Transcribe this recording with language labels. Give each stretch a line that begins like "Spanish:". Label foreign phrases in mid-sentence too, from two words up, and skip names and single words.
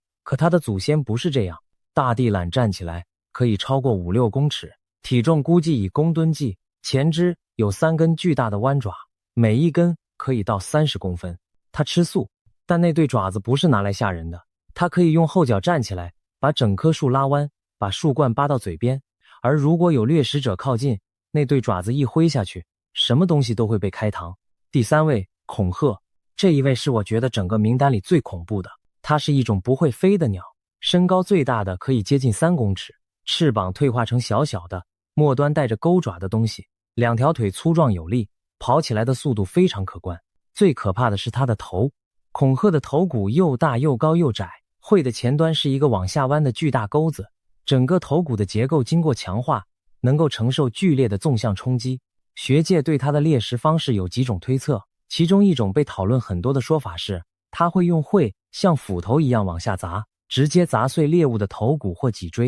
Chinese: 可它的祖先不是這樣。大地懶站起來可以超過5-6公尺，體重估計以公噸計，前肢有3根巨大的彎爪，每一根可以到30公分。它吃素，但那对爪子不是拿來嚇人的。它可以用後腳站起來，把整棵樹拉彎，把樹冠扒到嘴邊。而如果有掠食者靠近，那對爪子一揮下去，什麼東西都會被開膛。第三位，恐嚇。這一位是我覺得整個名單裡最恐怖的。它是一種不會飛的鳥，身高最大的可以接近3公尺，翅膀退化成小小的，末端帶着鈎爪的東西，2條腿粗壯有力，跑起來的速度非常可觀。最可怕的是它的頭。恐嚇的頭骨又大又高又窄，喙的前端是一個往下彎的巨大鈎子，整個頭骨的結構經過強化，能夠承受劇烈的縱向衝擊。學界對它的獵食方式有幾種推測，其中一種被討論很多的說法是，它會用喙像斧頭一樣往下砸，直接砸碎獵物的頭骨或脊椎。